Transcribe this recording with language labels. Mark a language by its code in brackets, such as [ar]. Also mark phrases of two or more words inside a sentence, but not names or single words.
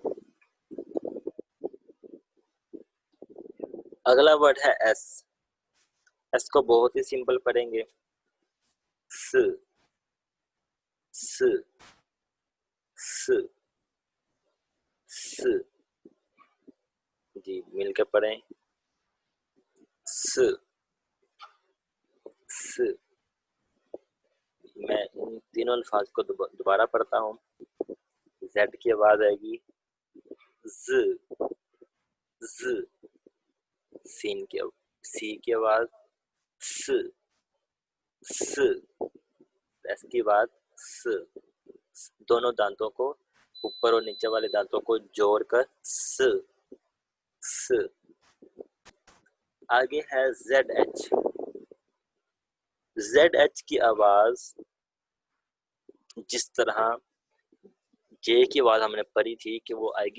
[ur] اگلا ورڈ ہے ایس، ایس کو بہت ہی سمپل پڑھیں گے، س س س س، جی مل کے پڑھیں، س س۔ میں ان تینوں الفاظ کو دوبارہ پڑھتا ہوں، زیڈ کی آواز آئے گی ز ز، سین کی سی کی آواز س س، ایس کی آواز س، دونوں دانتوں کو اوپر اور نیچے والے دانتوں کو جوڑ کر س س۔ آگے ہے [en] zh, zh [ur] کی آواز جس طرح جے کی آواز ہم نے پڑھی تھی کہ وہ آئے